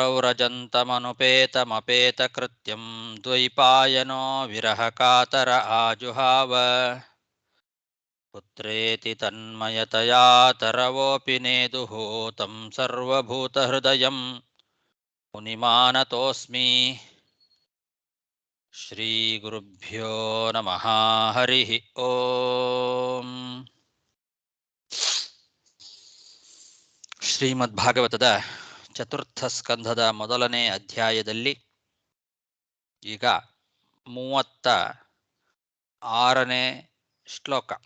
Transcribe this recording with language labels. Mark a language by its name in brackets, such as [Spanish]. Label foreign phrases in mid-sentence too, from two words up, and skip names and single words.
[Sanskrit] ಪ್ರವ್ರಜन्तಮನುಪೇತಮಪೇತಕೃತ್ಯಂ ದ್ವೈಪಾಯನೋ ವಿರಹಕಾತರ ಆಜುಹಾವ ಪುತ್ರೇತಿ ತನ್ಮಯತಯಾ ತರವೋಪಿ ನೇದುಃ तं ಸರ್ವಭೂತಹೃದಯಂ ಮುನಿಮಾನತೋಸ್ಮಿ ಶ್ರೀಗುರುಭ್ಯೋ ನಮಃ ಹರಿಃ ಓಂ. [Kannada] ಶ್ರೀಮದ್ಭಾಗವತದ ಚತುರ್ಥ ಸ್ಕಂಧದ ಮೊದಲನೇ ಅಧ್ಯಾಯದಲ್ಲಿ ಈಗ 36ನೇ ಶ್ಲೋಕ.